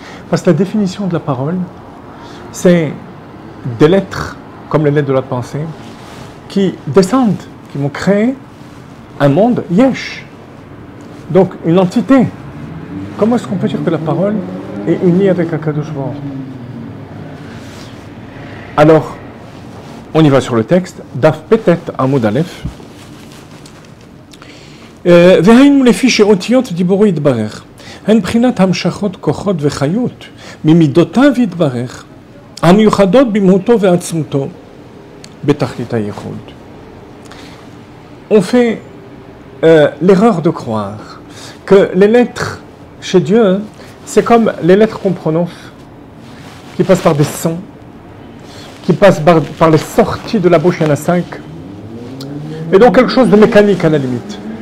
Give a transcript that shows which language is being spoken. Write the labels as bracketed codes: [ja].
[fr] Parce que la définition de la parole, c'est des lettres, comme les lettres de la pensée, qui descendent, qui vont créer un monde yesh. Donc une entité. Comment est-ce qu'on peut dire que la parole est unie avec Kadosh Baruch Hu? Alors, on y va sur le texte. [he] Daf Petet Amud Aleph. והיינו לפי שאותיות דיבורו יתברך, הן בחינת המשכות כוחות וחיות ממידותיו יתברך, המיוחדות במהותו ועצמותו בתכלית הייחוד. [fr] On fait l'erreur de croire que les lettres chez Dieu, c'est comme les lettres qu'on prononce, qui passent par des sons, qui passent par les sorties de la bouche, il y en a 5, et donc quelque chose de mécanique à la limite.